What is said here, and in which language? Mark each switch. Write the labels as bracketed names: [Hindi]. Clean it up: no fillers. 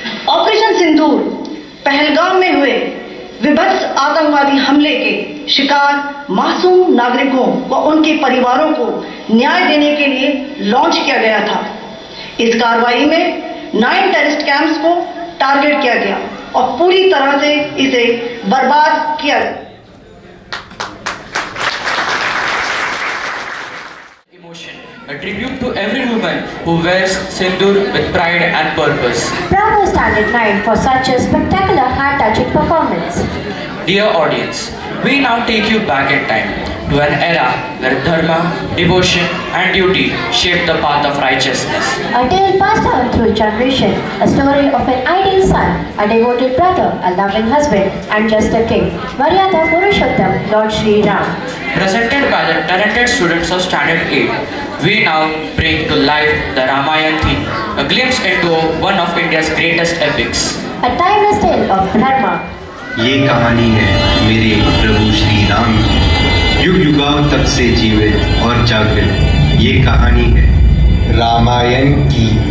[Hindi] Operation सिंदूर पहलगाम में हुए विभत्स आतंकवादी हमले के शिकार मासूम नागरिकों व उनके परिवारों को न्याय देने के लिए लॉन्च किया गया था। इस कार्रवाई में 9 टेररिस्ट कैंप्स को टारगेट किया गया और पूरी तरह से इसे बर्बाद किया गया। [English] A tribute to every woman who wears sindoor with pride and purpose. Bravo Standard 9 for such a spectacular heart-touching performance. Dear audience, we now take you back in time to an era where dharma, devotion and duty shaped the path of righteousness. A tale passed on through generation, a story of an ideal son, a devoted brother, a loving husband, and just a king. Maryada Purushottam, Lord Shri Ram. Presented by the talented students of Standard 8, we now bring to life the Ramayana theme, a glimpse into one of India's greatest epics. A timeless tale of Dharma. [Hindi] ये कहानी है मेरे प्रभु श्री राम की, युग युगाओं तक से जीवित और जागृत ये कहानी है रामायण की।